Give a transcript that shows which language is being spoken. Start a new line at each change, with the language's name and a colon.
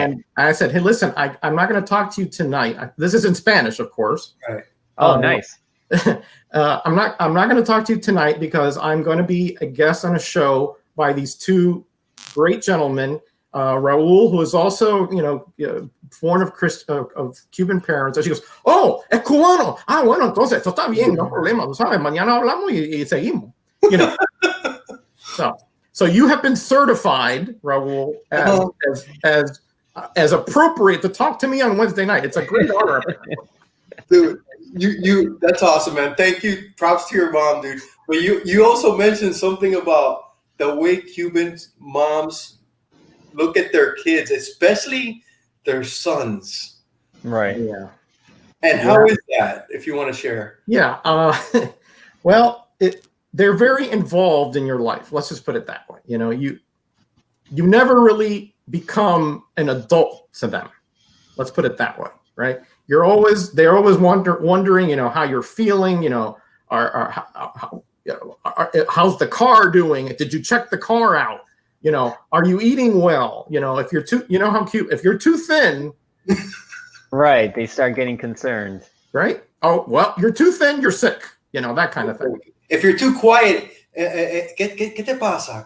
English: And I said, hey, listen, I'm not going to talk to you tonight. This is in Spanish, of course. Right. Oh, nice. I'm not going to talk to you tonight because I'm going to be a guest on a show by these two great gentlemen, Raul, who is also, born of Cuban parents. And she goes, oh,
Spanish: es cubano. Ah, bueno, entonces, esto está bien, no problema. Tú sabes, mañana hablamos y seguimos.
English: So you have been certified, Raul, as appropriate to talk to me on Wednesday night. It's a great honor. Dude, you that's awesome, man. Thank you. Props to your mom, dude. But you also mentioned something about the way Cuban moms look at their kids, especially their sons. Right. Yeah. And how is that, if you want to share? Yeah. Well, they're very involved in your life. Let's just put it that way. You never really become an adult to them. Let's put it that way, right? They're always wondering, how you're feeling, how's the car doing? Did you check the car out? Are you eating well? If you're too, how cute, if you're too thin, right. They start getting concerned. Right. Oh, well, you're too thin, you're sick, that kind of thing. If you're too quiet,
Spanish: ¿qué te pasa?